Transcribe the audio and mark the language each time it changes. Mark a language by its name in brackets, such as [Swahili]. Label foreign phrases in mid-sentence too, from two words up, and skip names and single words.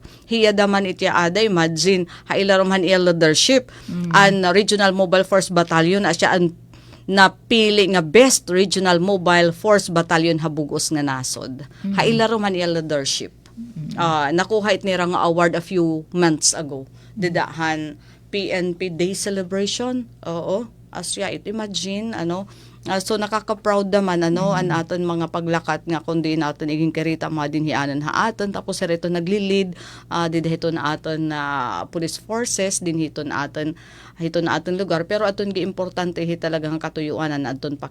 [Waray] Hiya daman itya ada imagine hailaroman iya leadership an Regional Mobile Force Battalion asya an napili nga best Regional Mobile Force Battalion habugos nga nasod. Hailaroman iya leadership. Nakuha it nira nga award [English] a few months ago. [Waray] Didahan PNP Day Celebration. Oo. Asya it imagine so nakaka-proud naman an aton mga paglakat nga kundi naton iging kirita mga dinhianan ha aton tapos ito nagli-lead didto na aton [English] police forces [Waray] din hiton aton lugar pero aton gi importante talagang katuyuanan aton